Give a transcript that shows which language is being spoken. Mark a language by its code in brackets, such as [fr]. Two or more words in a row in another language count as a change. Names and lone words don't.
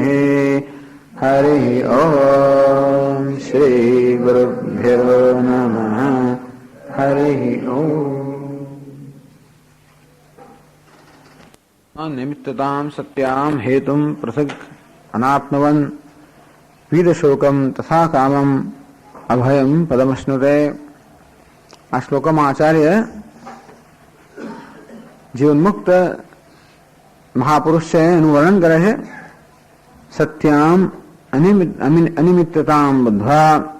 [sa] हरि ओम श्री गुरुभ्यो नमः. हरि ओम. निमित्ततां सत्यां हेतुं पृथक् अनात्मवन् वीरशोकं तथा कामं અભયમ પદમશ્નુતે. [gu] આ શ્લોકમાં આચાર્ય જીવનમુક્ત મહાપુરુષ છે એનું વર્ણન કરે છે. [sa] સત્યામ અનિમિત્તતામ બુદ્ધ્વા.